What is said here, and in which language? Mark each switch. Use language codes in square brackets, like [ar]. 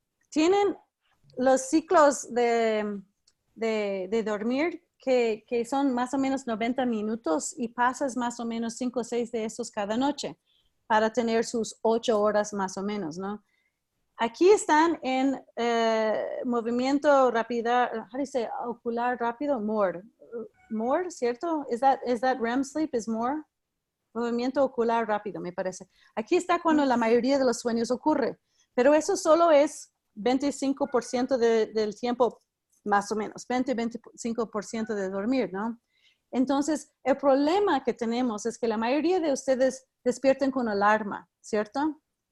[es] tienen los ciclos de dormir que son más o menos 90 minutos y pasas más o menos 5 o 6 de esos cada noche para tener sus 8 horas más o menos, ¿no? Aquí están en movimiento rápido, [en] how do you say, [es] ocular rápido, MORE. MORE, ¿cierto? [en] Is that REM sleep is MORE? [es] Movimiento ocular rápido, me parece. Aquí está cuando la mayoría de los sueños ocurre, pero eso solo es 25% del tiempo, más o menos, 20-25% de dormir, ¿no? Entonces, el problema que tenemos es que la mayoría de ustedes despiertan con alarma, ¿cierto?